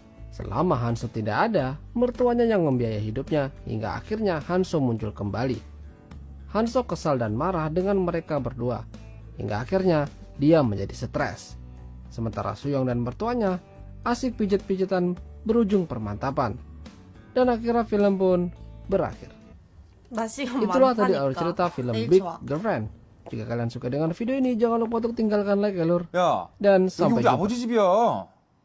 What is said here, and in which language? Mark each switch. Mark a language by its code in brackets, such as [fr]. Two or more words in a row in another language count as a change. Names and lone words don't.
[id] Selama Hanso tidak ada, mertuanya yang membiayai hidupnya hingga akhirnya Hanso muncul kembali. Hanso kesal dan marah dengan mereka berdua. Hingga akhirnya dia menjadi stres. Sementara Suyong dan mertuanya asik pijet-pijetan berujung permantapan. Dan akhirnya film pun berakhir. [ko] 나 지금 [id] Itulah tadi [ko] 많다니까. [id] alur cerita film [ko] 내일 [id] Big [ko] 좋아. [id] Girlfriend. Jika kalian suka dengan video ini, jangan lupa untuk tinggalkan like ya lur. [ko] 야, [id] Dan [ko] 여기 [id] sampai [ko] 우리 [id] jumpa. [ko] 아버지 집이야.